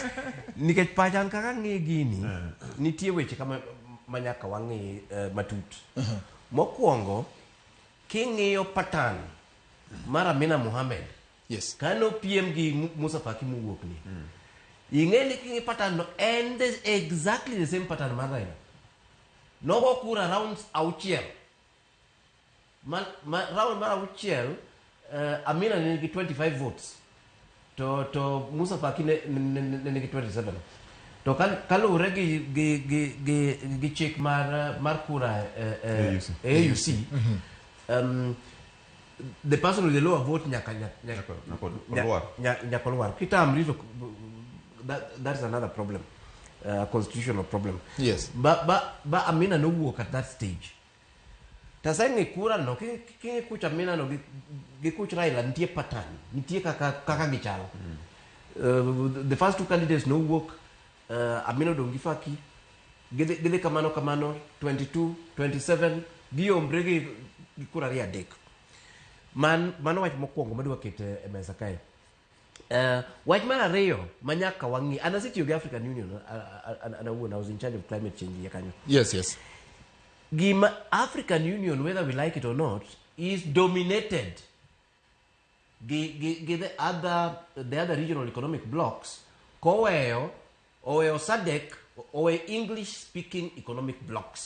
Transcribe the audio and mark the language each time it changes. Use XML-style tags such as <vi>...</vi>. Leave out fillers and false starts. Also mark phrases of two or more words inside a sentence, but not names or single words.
<luo>Nikech pacha an kaka ng'e gini, nitie weche kama manyaka wang'i matut. Mokwongo, king'iyo pattern mar Amina Mohamed,</luo> <en>yes.</en> <luo>Kano piem gi Musa Faki mowuok ni. Ing'e ni king'i pattern no,</luo> <en>and exactly the same pattern</en> <luo>mar Raila. Nogo kura rounds auchiel. Round mar auchiel, Amina nigi 25 votes. To Musa Faki nigi 27. To kalure gi chik mar kura AUC.</luo> <en>The person with the lower vote</en> <luo>nyaka luar. Kitamri,</luo> <en>that is another problem. Constitutional problem. Yes. But Amina no work at that stage.</en> <luo>Tasai kura no ki kuch Amina no gi kuch Raila nitie pattern, nitie kaka gichalo.</luo> <en>The first two candidates no work.</en> <luo>Amina dongi Faki gide kamano 22 27 gi ombre gi kura ria dek. Mano wach mokwongo madwa kete e mesa kae. Wach mar ariyo manyaka wangi anasitiyo gi African Union</luo> <en>and I was in charge of climate change</en> <luo>yakanyo.</luo> <en>Yes. Gima African Union, whether we like it or not, is dominated the other regional economic blocks. Oweyo SADC or English speaking economic blocks.</en>